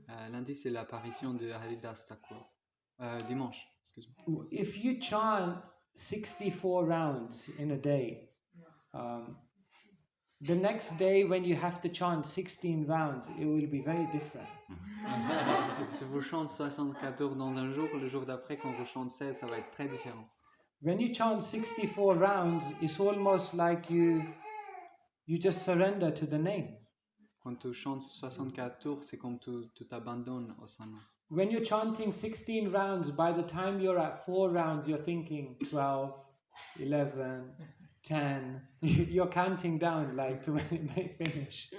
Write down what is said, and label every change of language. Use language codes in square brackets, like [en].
[fr] Lundi c'est l'apparition de Haridas Thakur. Dimanche, excuse-moi. [en] If you chant 64 rounds in a day, the next day when you have to chant 16 rounds, it will be very different. [fr] Si vous chantez 64 tours dans un jour, le jour d'après quand vous chantez 16, ça va être très différent. [en] When you chant 64 rounds, it's almost like you just surrender to the name. [fr] Quand tu chantes 64 tours, c'est comme tu t'abandonnes au Saint-Nom. [en] When you're chanting 16 rounds, by the time you're at 4 rounds, you're thinking 12, 11, 10. You're counting down like to when it may finish.